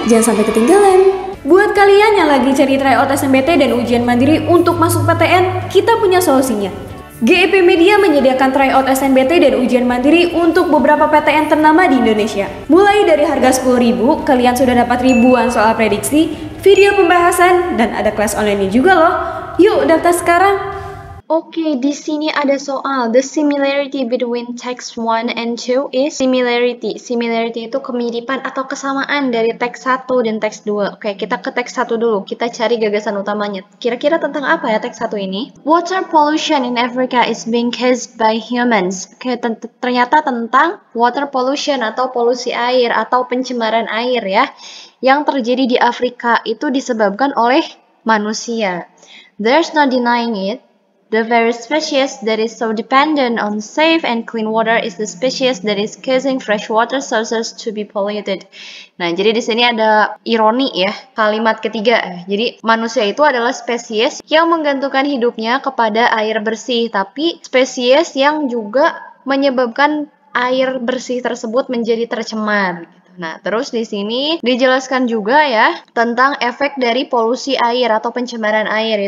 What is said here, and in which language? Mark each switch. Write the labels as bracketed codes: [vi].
[id] Jangan sampai ketinggalan. Buat kalian yang lagi cari tryout SNMPT dan ujian mandiri untuk masuk PTN, kita punya solusinya. GEP Media menyediakan tryout SNMPT dan ujian mandiri untuk beberapa PTN ternama di Indonesia. Mulai dari harga 10.000, kalian sudah dapat ribuan soal prediksi, video pembahasan, dan ada kelas online-nya juga loh. Yuk daftar sekarang. Oke, di sini ada soal. [en] The similarity between text 1 and 2 is similarity. [id] Similarity itu kemiripan atau kesamaan dari teks 1 dan teks 2. Oke, kita ke teks 1 dulu. Kita cari gagasan utamanya. Kira-kira tentang apa ya teks 1 ini? [en] Water pollution in Africa is being caused by humans. [id] Oke, ternyata tentang water pollution atau polusi air atau pencemaran air ya. Yang terjadi di Afrika itu disebabkan oleh manusia. [en] There's no denying it. The very species that is so dependent on safe and clean water is the species that is causing freshwater sources to be polluted. [id] Nah, jadi di sini ada ironi ya, kalimat ketiga. Jadi manusia itu adalah spesies yang menggantungkan hidupnya kepada air bersih, tapi spesies yang juga menyebabkan air bersih tersebut menjadi tercemar. Nah, terus di sini dijelaskan juga ya tentang efek dari polusi air atau pencemaran air.